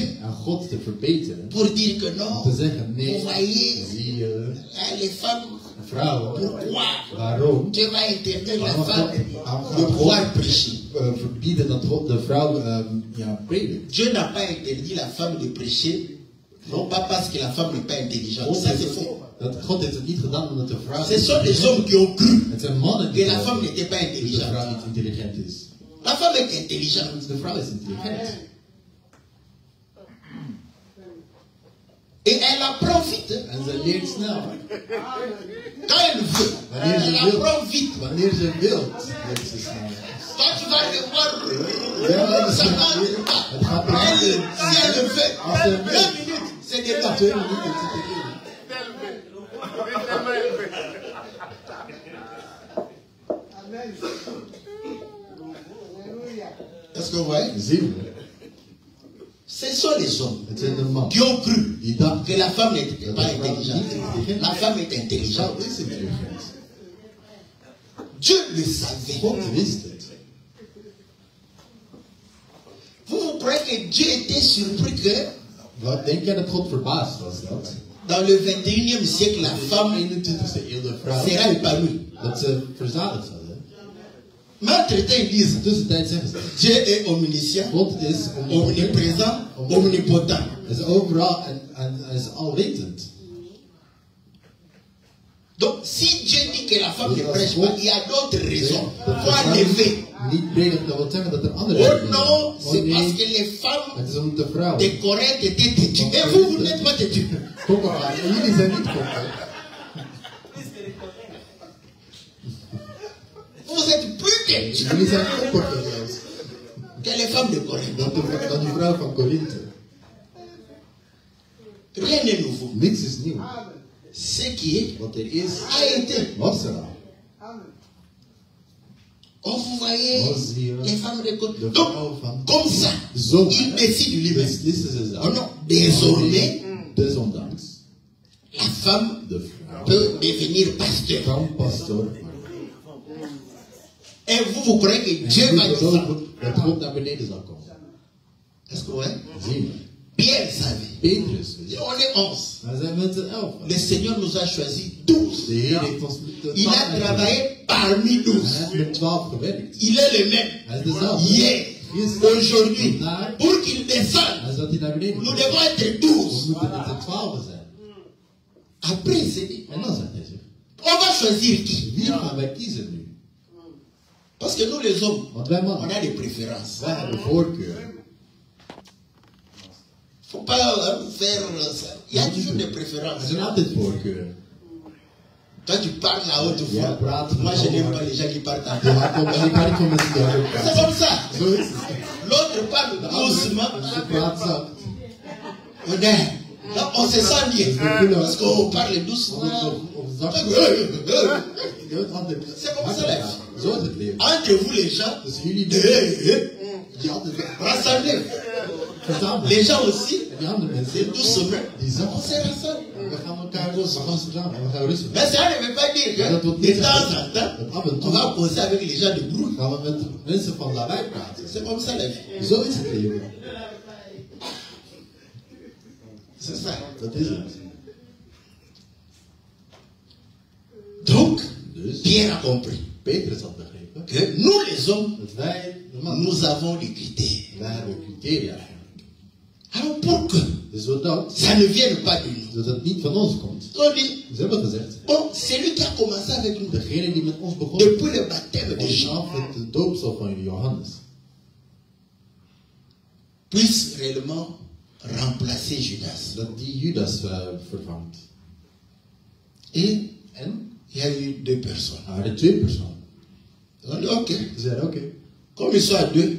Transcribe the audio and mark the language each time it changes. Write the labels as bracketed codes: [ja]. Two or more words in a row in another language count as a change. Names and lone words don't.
[nl] aan God te verbeteren. [fr] pour dire que [nl] Om [fr] non, [nl] te zeggen, nee, [fr] vous voyez, [nl] zie je, [fr] les femmes, [nl] vrouwen, [fr] pourquoi [nl] waarom? [fr] Dieu va interdire la [nl] Waarom [fr] femme [nl] gaat de God [fr] pouvoir prêcher? [nl] verbieden dat God de vrouw predikt? [fr] Dieu n'a pas interdit la femme de prêcher, non pas parce que la femme n'est pas intelligente. [nl] God [fr] Ça [nl] heeft [fr] c'est [nl] het- [fr] faux. [nl] God heeft het niet gedaan omdat de vrouw... [fr] Ce sont des hommes qui ont cru [nl] Het zijn mannen [fr] que [nl] die [fr] la [nl] geloven [fr] femme n'était pas [nl] dat de [fr] intelligente. [nl] vrouw niet intelligent is. [fr] La femme est intelligente. [nl] De vrouw is intelligent. [fr] Et elle apprend vite. [nl] En ze leert snel. [fr] Quand elle veut, [nl] Wanneer [fr] elle [nl] ze wil, [fr] apprend vite. [nl] wanneer ze wil, leert ze snel. [fr] Quand tu vas le voir, [nl] Ja, [fr] ça va [nl] het gaat [fr] pas. Elle, [nl] niet. [fr] si elle le fait, [nl] Als ze [fr] 2 [nl] wil, [fr] minutes, c'est déjà. [nl] 2 minuten zit erin. [fr] Est-ce que vous voyez? Ce sont les hommes qui ont cru que la femme n'était pas intelligente. La femme est intelligente. Dieu le savait. Vous croyez que Dieu était surpris que [nl] Wat denk jij dat God verbaasd was dat? [fr] dans le 21e siècle, la femme [nl] 21e eeuw de vrouw [fr] sera épanouie? [nl] dat ze verzadigd hadden. [fr] Mais entre-temps, ils disent [nl] Tussentijd zeggen ze, [fr] Dieu est omniscient, [nl] God is [fr] omniprésent, omnipotent. [nl] Hij is overal en hij is alwetend. [fr] Donc, si Dieu dit que la femme ne prêche pas, il y a d'autres raisons. Pour enlever. [nl] Niet predigen, dat wil zeggen dat er andere [fr] Oh [nl] redenen [fr] non, [nl] zijn. [fr] c'est [nl] Oh [fr] parce [nl] nee, [fr] que les femmes [nl] het is omdat de vrouwen. [fr] de Corinthe étaient têtues. Et vous, vous n'êtes pas têtus. [nl] Koppen, en jullie zijn niet koppen. [fr] Vous êtes plus têtus [nl] Jullie zijn koppen zelfs. [fr] que les femmes de Corinthe. [nl] Dan die vrouw van Korinthe. [fr] Rien n'est nouveau. [nl] Niks is nieuw. [fr] Ce qui est [nl] Wat er is, [fr] a été. [nl] was er al. [fr] Oh, vous voyez, [nl] Oh, zie je. [fr] les femmes de Corinthe. [nl] De [fr] Donc, [nl] vrouw van. [fr] comme ça, [nl] Zo. [fr] ils décident lui-même. [nl] Beslissen ze [fr] Oh [nl] zelf. [fr] non, désormais, [nl] Desondanks. [fr] la femme [nl] De vrouw [fr] peut devenir pasteur. [nl] kan pastoor. [fr] Et vous croyez que Dieu va descendre. [nl] Dat God naar beneden zal komen. [fr] Est-ce que vous voyez? [nl] Zien we. [fr] Pierre savait. [nl] Petrus. [fr] Et on est 11. [nl] Wij zijn met z'n 11. [fr] Le Seigneur nous a choisi 12. [nl] De Heer heeft ons met [fr] Il a travaillé parmi [nl] Hij [fr] 12. [nl] heeft met 12 gewerkt. [fr] Il est le même. [nl] Hij is dezelfde. [fr] Hier, aujourd'hui, [nl] Vandaag, [fr] pour qu'il descende, [nl] hij zat hij naar beneden. [fr] nous [nl] We [fr] devons être 12. [nl] moeten met z'n 12 zijn. [fr] Après, il s'est dit, [nl] En dan zegt hij zich. [fr] on va choisir qui? [nl] Wie gaan wij kiezen nu? [fr] Parce que nous les hommes, [nl] Want wij [fr] on [nl] mannen, [fr] a des préférences. [nl] wij hebben voorkeur. [fr] Faut pas faire ça. Il y a toujours des préférences. [nl] Er zijn altijd voorkeuren. [fr] Toi, tu parles à haute [nl] Ja, [fr] voix. [nl] praten. [fr] Moi, je n'aime pas les gens qui parlent à [nl] Je maakt ook, ik kan niet van mensen die hardop [fr] C'est [nl] praten. [fr] comme ça. [nl] Zo is het. [fr] L'autre parle [nl] De andere, [fr] doucement. [nl] ze praat zacht. [fr] On est. Là, on se sent bien. Parce qu'on parle doucement. [nl] Of zacht. Je hoort andere. [fr] C'est comme ça, la vie. [nl] Zo is het leven. [fr] Entre vous, les gens, [nl] Dus jullie die altijd [fr] rassemblez. [nl] verzamelen. [fr] Les gens aussi, [nl] En die andere [fr] c'est [nl] mensen, [fr] doucement. [nl] die [fr] On [nl] zacht. [fr] se rassemble. [nl] We gaan elkaar los, we gaan samen en we gaan rustig. [fr] Mais ça ne veut pas dire [nl] Ja, dat wil [fr] que [nl] niet [fr] de temps [nl] zeggen [fr] en temps, [nl] dat af en [fr] on [nl] toe [fr] va causer avec les gens de Brou. [nl] gaan we met mensen van daarbij praten. [fr] C'est comme ça, la vie. [nl] Zo is het leven. [fr] C'est ça. [nl] Dat is het. [fr] Donc, [nl] Dus [fr] Pierre a compris [nl] Petrus had begrepen [fr] que nous, les hommes, [nl] dat wij, de mannen, [fr] nous avons des critères. [nl] wij hebben criteria eigenlijk. [fr] Alors, pour que [nl] Dus zodat, [fr] ça ne vienne pas de nous, [nl] zodat het niet van ons komt. [fr] on dit, [nl] Ze hebben gezegd, [fr] bon, c'est lui qui a commencé avec nous [nl] degene die met ons begon, [fr] depuis le baptême de Jean [nl] vanaf het doopsel van Johannes, [fr] puisse réellement remplacer Judas. [nl] dat die Judas vervangt. [fr] Et [nl] En [fr] il y a eu deux personnes. [nl] er waren 2 personen. [fr] On dit, ok, [nl] Ze zeiden, oké, [fr] comme ils sont à deux,